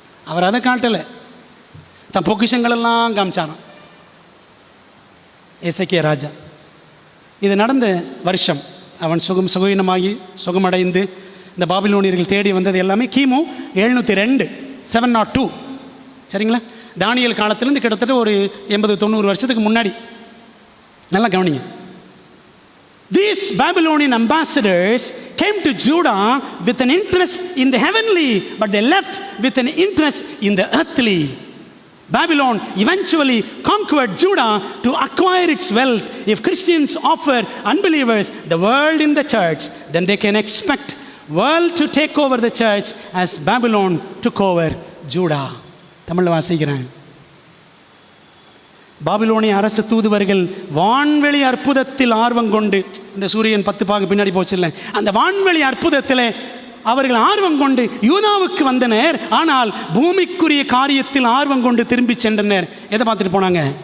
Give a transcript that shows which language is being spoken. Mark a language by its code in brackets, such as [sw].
[ta] அவர் அதை காட்டலை, தன் பொக்கிஷங்களெல்லாம் காமிச்சாராம் எசேக்கியா ராஜா. இது நடந்த வருஷம் அவன் சுகீனமாகி சுகமடைந்து இந்த பாபிலோனியர்கள் தேடி வந்தது எல்லாமே கிமு 702 702. சரிங்களா? தானியேல் காலத்திலேருந்து கிட்டத்தட்ட ஒரு 80-90 வருஷத்துக்கு முன்னாடி. நல்லா கவனிங்க. [en] These Babylonian ambassadors came to Judah with an interest in the heavenly, but they left with an interest in the earthly. Babylon eventually conquered Judah to acquire its wealth. If Christians offer unbelievers the world in the church, then they can expect world to take over the church as Babylon took over Judah. [ta] தமிழில் வாசிக்கிறேன். பாபிலோனிய அரசு தூதுவர்கள் வான்வெளி அற்புதத்தில் ஆர்வம் கொண்டு, இந்த சூரியன் 10 பாகு பின்னாடி போச்சுல்ல, அந்த வான்வெளி அற்புதத்தில் அவர்கள் ஆர்வம் கொண்டு யூதாவுக்கு வந்தனர். ஆனால் பூமிக்குரிய காரியத்தில் ஆர்வம் கொண்டு திரும்பி சென்றனர். எதை பார்த்துட்டு போனாங்க?